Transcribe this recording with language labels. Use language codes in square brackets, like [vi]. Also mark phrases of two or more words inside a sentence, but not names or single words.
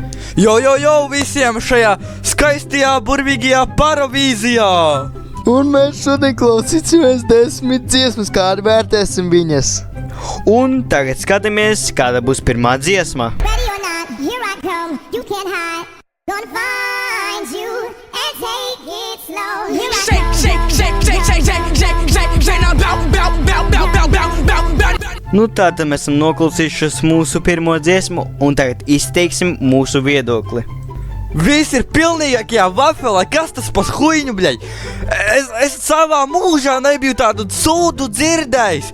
[lv] Jo, visiem šajā skaistajā, burvīgajā paravīzijā! Un mēs šodien klausīsimies 10 dziesmas, kā arī vērtēsim viņas. Un tagad skatāmies, kāda būs pirmā dziesma. [en] Ready or not, here I come, you can't hide. Gonna find you and take it slow. Here I come. [lv] Nu tātad mēs esam noklausījušies mūsu pirmo dziesmu un tagad izteiksim mūsu viedokli. Viss ir pilnīgākajā vafelē, kas tas par [ru] хуйню, блядь? [lv] Es savā mūžā nebiju tādu sūdu dzirdējis.